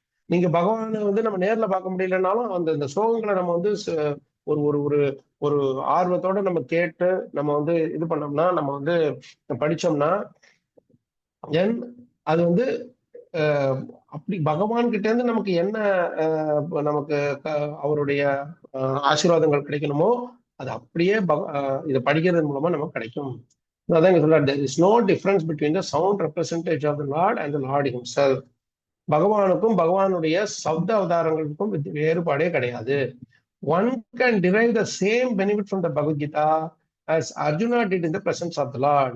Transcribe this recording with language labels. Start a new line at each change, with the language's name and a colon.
Tamil: நீங்க பகவானை வந்து நம்ம நேர்ல பார்க்க முடியலன்னாலும் அந்த ஸ்லோகங்களை நம்ம வந்து ஒரு ஒரு ஒரு ஒரு ஆர்வத்தோட நம்ம கேட்டு நம்ம வந்து இது பண்ணோம்னா, நம்ம வந்து படிச்சோம்னா அது வந்து அப்படி பகவான் கிட்ட இருந்து நமக்கு என்ன நமக்கு அவருடைய ஆசீர்வாதங்கள் கிடைக்கணுமோ அது அப்படியே இதை படிக்கிறது மூலமா நமக்கு கிடைக்கும். அதான் இங்க சொல்றாரு,
English: there is no difference between the sound representation of the Lord and the Lord himself.
Tamil: பகவானுக்கும் பகவானுடைய சப்த அவதாரங்களுக்கும் வேறுபாடே கிடையாது.
English: One can derive the same benefit from the Bhagavad Gita as Arjuna did in the presence of the Lord.